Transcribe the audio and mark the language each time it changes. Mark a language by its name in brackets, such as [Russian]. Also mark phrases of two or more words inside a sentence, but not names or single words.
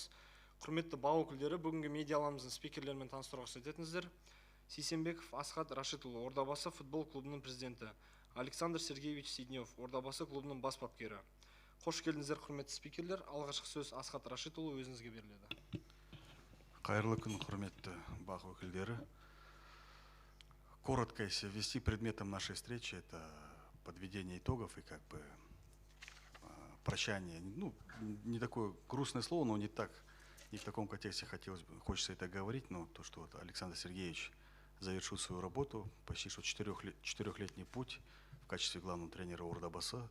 [Kazakh] Құрметті бақ өкілдері, бүгінгі медиа алаңымыздың спикерлерімен таныстыруға рұқсат етіңіздер. Сейсенбеков Асхат Рашитұлы, Ордабасы футбол клубының президенті. Александр Сергеевич Сиднев, Ордабасы клубының бас бапкері. Қош келдіңіздер, құрметті спикерлер. Алғашқы сөз Асхат Рашитұлы, өзіңізге беріледі. Қайырлы күн, құрметті бақ өкілдері. [Russian] Коротко, если ввести предметом нашей встречи, это подведение итогов и как бы прощание. Ну, не такое грустное слово, но не в таком контексте хочется это говорить, но то, что вот Александр Сергеевич завершил свою работу, почти что четырехлетний путь в качестве главного тренера Ордабасы.